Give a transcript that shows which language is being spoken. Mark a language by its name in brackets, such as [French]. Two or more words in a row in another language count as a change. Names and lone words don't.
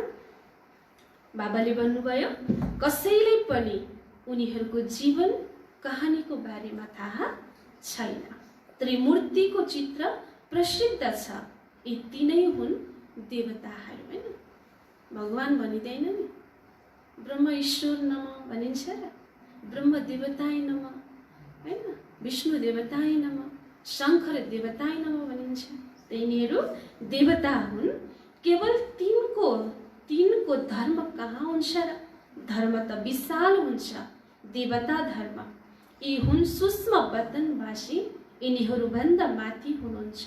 [Nepali] बाबाले भन्नुभयो कसैले पनि उनीहरूको जीवन कहानीको बारेमा थाहा छैन। त्रिमूर्तिको चित्र प्रसिद्ध छ, यी तीनै हुन् देवताहरू। हैन, भगवान भनिँदैन नि, [Sanskrit] ब्रह्म ईश्वर नमः [Nepali] भनिन्छ र, [Sanskrit] ब्रह्म देवताय नमः, हैन, विष्णु देवताय नमः, शङ्कर देवताय नमः भनिन्छ। [Nepali] तिनीहरू देवता हुन्। केवल तिनको धर्म कहाँ हुन्छ र? धर्म त विशाल हुन्छ, देवता धर्म। यी हुन् सूक्ष्म वतनवासी, यिनीहरूभन्दा माथि हुनुहुन्छ।